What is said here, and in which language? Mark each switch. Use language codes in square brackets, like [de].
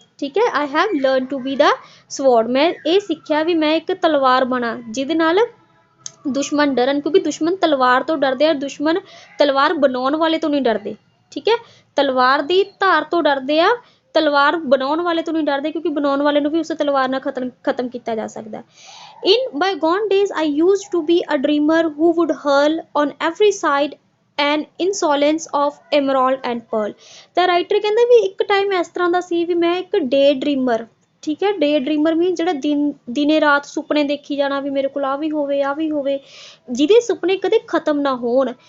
[pa] ਠੀਕ ਹੈ, [en] I have learn to be the sword. [pa] ਮੈਂ ਇਹ ਸਿੱਖਿਆ ਵੀ ਮੈਂ ਇੱਕ ਤਲਵਾਰ ਬਣਾ ਜਿਹਦੇ ਨਾਲ ਦੁਸ਼ਮਣ ਡਰਨ, ਕਿਉਂਕਿ ਦੁਸ਼ਮਣ ਤਲਵਾਰ ਤੋਂ ਡਰਦੇ ਆ, ਦੁਸ਼ਮਣ ਤਲਵਾਰ ਬਣਾਉਣ ਵਾਲੇ ਤੋਂ ਨਹੀਂ ਡਰਦੇ। ਠੀਕ ਹੈ, ਤਲਵਾਰ ਦੀ ਧਾਰ ਤੋਂ ਡਰਦੇ ਆ, ਤਲਵਾਰ ਬਣਾਉਣ ਵਾਲੇ ਤੋਂ ਨਹੀਂ ਡਰਦੇ, ਕਿਉਂਕਿ ਬਣਾਉਣ ਵਾਲੇ ਨੂੰ ਵੀ ਉਸ ਤਲਵਾਰ ਨਾਲ ਖਤਮ ਕੀਤਾ ਜਾ ਸਕਦਾ। [en] In bygone days I used to be a dreamer who would hurl on every side an insolence of emerald and pearl। [pa] ਤਾਂ ਰਾਈਟਰ ਕਹਿੰਦਾ ਵੀ ਇੱਕ ਟਾਈਮ ਇਸ ਤਰ੍ਹਾਂ ਦਾ ਸੀ ਵੀ ਮੈਂ ਇੱਕ ਡੇ ਡਰੀਮਰ, ਠੀਕ ਹੈ, ਡੇ ਡਰੀਮਰ ਮੀਨ ਜਿਹੜਾ ਦਿਨੇ ਰਾਤ ਸੁਪਨੇ ਦੇਖੀ ਜਾਣਾ ਵੀ ਮੇਰੇ ਕੋਲ ਆ ਵੀ ਹੋਵੇ, ਆ ਵੀ ਹੋਵੇ, ਜਿਹਦੇ ਸੁਪਨੇ ਕਦੇ ਖਤਮ ਨਾ ਹੋਣ।